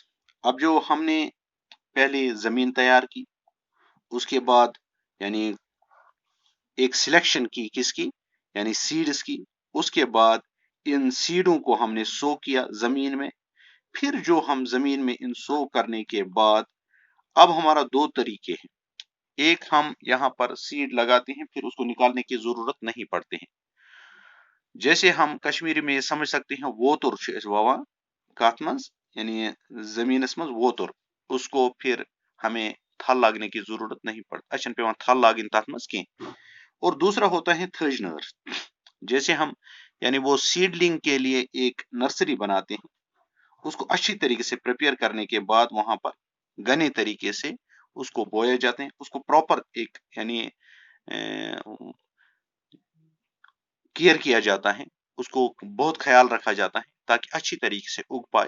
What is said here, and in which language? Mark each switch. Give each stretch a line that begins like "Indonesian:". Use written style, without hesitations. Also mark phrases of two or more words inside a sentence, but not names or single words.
Hindi: अब जो हमने पहले जमीन तैयार की उसके बाद यानी एक सिलेक्शन की किसकी यानी सीड्स की, उसके बाद इन सीडों को हमने सो किया जमीन में. फिर जो हम जमीन में इन सो करने के बाद अब हमारा दो तरीके हैं. एक हम यहाँ पर सीड लगाते हैं फिर उसको निकालने की जरूरत नहीं पड़ते हैं. जैसे हम कश्मीरी में समझ सकते हैं
Kashmiri: वोतुर वावा कथ मज यानी जमीनस मज वोतुर,
Hindi: उसको फिर हमें थल लागने की जरूरत नहीं पड़ती, अच्छा
Kashmiri: पे थल लागन तथ मज कह.
Hindi: और दूसरा होता है थज नर्स. जैसे हम यानी वो सीडलिंग के लिए एक नर्सरी बनाते हैं, उसको अच्छी तरीके से प्रिपेयर करने के बाद वहां पर घने तरीके से उसको बोया जाते हैं, उसको प्रॉपर एक यानी केयर किया जाता है, उसको बहुत ख्याल रखा जाता है ताकि अच्छी तरीके से उग पाए.